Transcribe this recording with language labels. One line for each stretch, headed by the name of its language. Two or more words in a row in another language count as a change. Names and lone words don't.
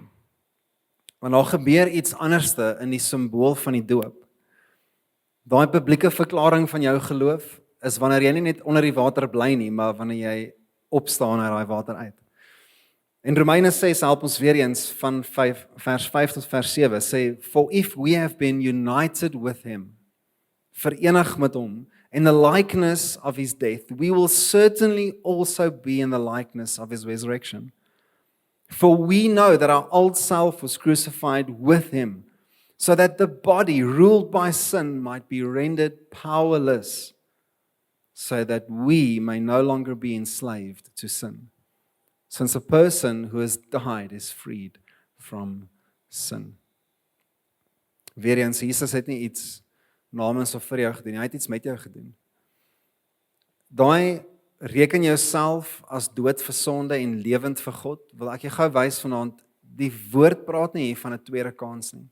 Afrikaans: Want daar gebeur iets anderste in die simbool van die doop. Daai publieke verklaring van jou geloof is wanneer jy nie net onder die water bly nie, maar wanneer jy opstaan uit daai water uit. En Romeine 6 help ons weer eens van vers 5 tot vers 7 sê,
English: for if we have been united with him,
Afrikaans: verenig met hom,
English: in the likeness of his death, we will certainly also be in the likeness of his resurrection. For we know that our old self was crucified with him, so that the body ruled by sin might be rendered powerless, so that we may no longer be enslaved to sin. Since a person who has died is freed from sin.
Afrikaans: Weer eens, Jesus het nie iets namens of vir jou gedoen, hy het iets met jou gedoen. Daai reken jouself as dood vir sonde en lewend vir God, wil ek jou gou wys vanaand, die woord praat nie hier van 'n tweede kans nie.